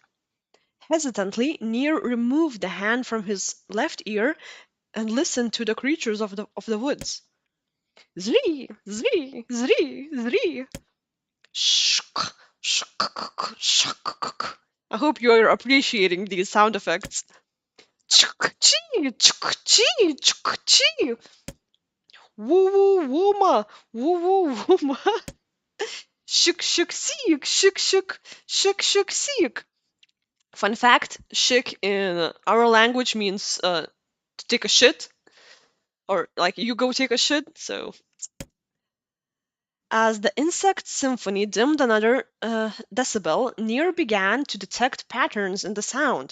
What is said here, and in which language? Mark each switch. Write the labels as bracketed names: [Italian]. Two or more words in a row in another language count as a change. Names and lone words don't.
[English] Hesitantly, NieR removed the hand from his left ear and listened to the creatures of the woods. Zri, zri, zri, zri. Shk, shk, shk. I hope you're appreciating these sound effects. Chuk-chee, chuk-chee, chuk-chee. Woo-woo-wooma, woo-woo-wooma. Shuk-shuk-seek, shuk-shuk, shuk-shuk-seek. Fun fact, shik in our language means to take a shit, or like you go take a shit, so... As the insect symphony dimmed another decibel, NieR began to detect patterns in the sound.